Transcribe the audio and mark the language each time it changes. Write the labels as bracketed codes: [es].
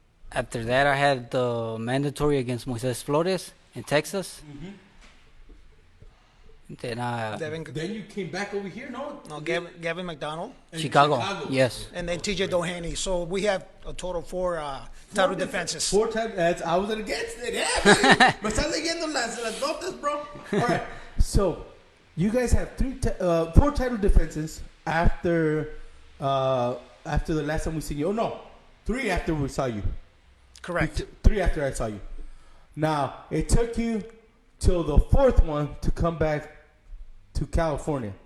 [en] After that, I had the mandatory against Moises Flores in Texas. Mm-hmm. Then you came back over here, no? No, Gavin McDonald. Chicago, yes. And then TJ Doheny. So we have a total of four title defenses. 4 times. I was against it. [es] Yeah, me estás leyendo las notas, bro. [en] All right. So you guys have 4 title defenses after the last time we seen you. Oh no, 3 after we saw you. Correct. 3 after I saw you. Now it took you till the 4th one to come back to California,